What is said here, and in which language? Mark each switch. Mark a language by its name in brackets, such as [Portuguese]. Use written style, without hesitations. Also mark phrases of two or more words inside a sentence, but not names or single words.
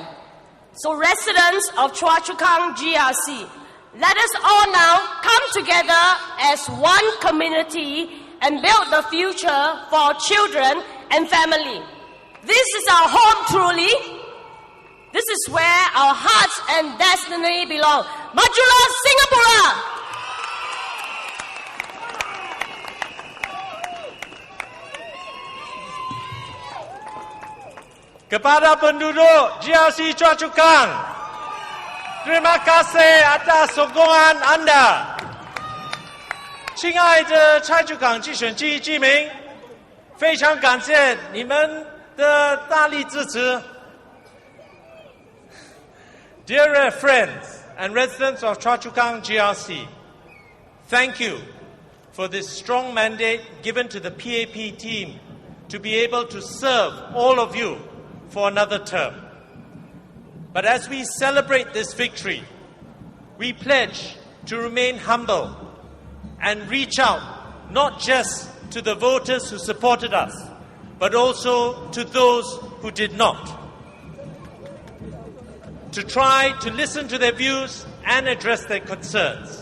[English] So residents of Chua Chu Kang GRC, let us all now come together as one community and build the future for our children and family. This is our home truly. This is where our hearts and destiny belong. [Malay] Majulah Singapura! Kepada penduduk GRC Chua Chu Kang, terima kasih atas sokongan anda. [Chinese] 亲爱的蔡厝港集选区居民，非常感谢你们的大力支持。 [English] Dear friends and residents of Chua Chu Kang GRC, thank you for this strong mandate given to the PAP team to be able to serve all of you for another term. But as we celebrate this victory, we pledge to remain humble and reach out not just to the voters who supported us, but also to those who did not, to try to listen to their views and address their concerns.